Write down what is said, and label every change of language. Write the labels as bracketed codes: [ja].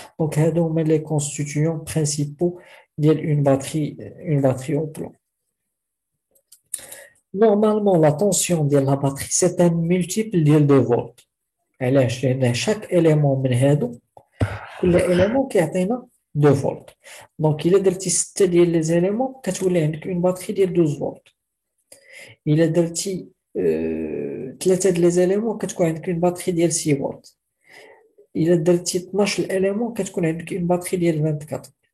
[fr] Donc, on met les constituants principaux d'une batterie au plomb. Normalement, la tension de la batterie, c'est un multiple de volts. [ar] علاش؟ لأن [fr] chaque élément [ar] من هادو كل élément كيعطينا 2 volts. Donc, إلا درتي 6 ديال les éléments كتولي عندك une batterie ديال 12 volts. إلا درتي 3 د les éléments كتكون عندك une batterie ديال 6 volts. إلا درتي 12 éléments كتكون عندك une batterie ديال 24.